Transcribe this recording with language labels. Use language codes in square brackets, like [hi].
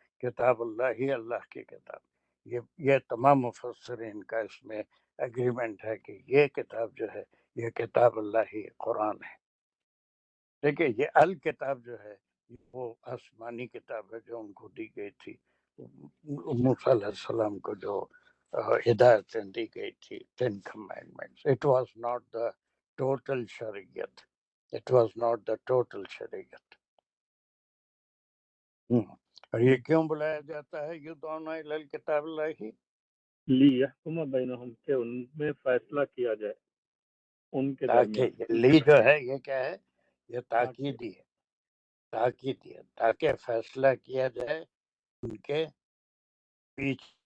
[ur] کتاب اللہ ہی اللہ کی کتاب. یہ تمام مفسرین کا اس میں ایگریمنٹ ہے کہ یہ کتاب جو ہے یہ کتاب اللہ ہی قرآن ہے. دیکھیے یہ الکتاب جو ہے وہ آسمانی کتاب ہے جو ان کو دی گئی تھی. موسیٰ علیہ السلام کو جو ہدایتیں دی گئی تھی، 10 commandments. [en] It was not the total شریعت. It was not the total شریعت. [ur] اور یہ کیوں بلایا جاتا ہے یدعون الی الکتاب اللہ؟ لیحکم بینہم، کہ ان میں فیصلہ کیا جائے. ان کے تاکہ درمیان، یہ لی جو ہے یہ کیا ہے؟ یہ تاکیدی ہے، تاکیدی ہے، تاکہ فیصلہ کیا جائے ان کے بیچ